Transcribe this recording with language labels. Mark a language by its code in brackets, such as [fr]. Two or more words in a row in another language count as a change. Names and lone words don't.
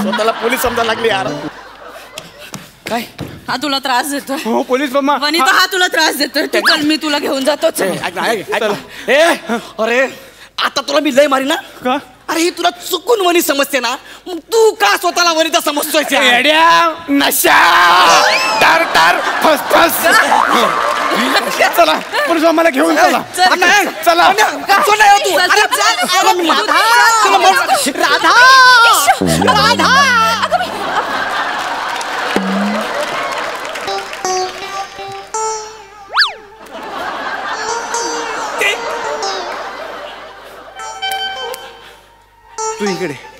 [mr] स्वतःला पोलीस समजायला लागले यार. काय हा तुला त्रास देतो? हो पोलीस मामा. वनिता हा तुला त्रास देतोय. तू चल मी तुला घेऊन जातो. अरे आता तुला मी लय मारी ना. का? अरे ही तुला चुकून वनी समजते ना. मग तू का स्वतःला वनिता समजतोय? नशा टार टार फस फस. चला पोलीस मामाला घेऊन चला. चला राधा राधा. तू इकडे.